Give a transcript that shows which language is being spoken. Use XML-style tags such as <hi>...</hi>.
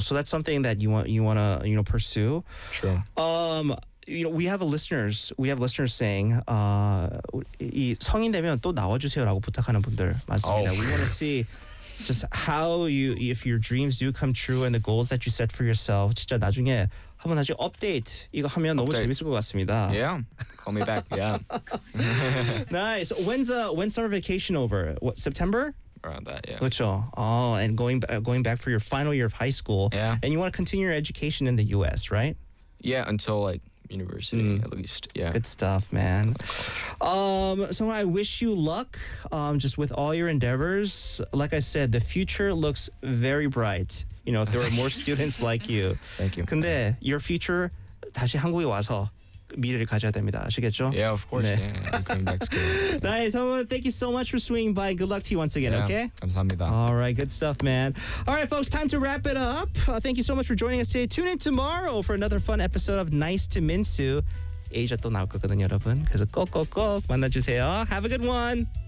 <en>So that's something that you want to you know pursue. Sure. You know, we have listeners saying,</en> <ko>이 성인 되면 또 나와주세요라고 부탁하는 분들 많습니다.</ko> <en>We want to see just how you if your dreams do come true and the goals that you set for yourself.</en> <ko>진짜 나중에 한번 다시 업데이트 이거 하면 너무 재밌을 것 같습니다.</ko> <en>Yeah, call me back. Yeah. Nice. When's summer vacation over? What, September? Around that, yeah.</en> <ko>그렇죠.</ko> <en>Oh, and going back for your final year of high school. Yeah. And you want to continue your education in the U.S., right? Yeah, until like university at least. Yeah. Good stuff, man. So I wish you luck just with all your endeavors. Like I said, the future looks very bright. You know, if there were more students like you. Thank you.</en> <ko>근데</ko> <en>your future</en> <ko>다시 한국에 와서 미래를 가져야 됩니다. 아시겠죠?</ko> <en>Yeah, of course. 네. Yeah, I'm coming back to school. Nice. Thank you so much for swinging by. Good luck to you once again, okay?</en> <ko>감사합니다.</ko> <en>All right, good stuff, man. All right, folks, time to wrap it up. Thank you so much for joining us today. Tune in tomorrow for another fun episode of Nice to Minsu.</en> <ko>에이저 또 나올 거거든요, 여러분. 그래서 꼭꼭꼭 만나주세요.</ko> <en>Have a good one.</en>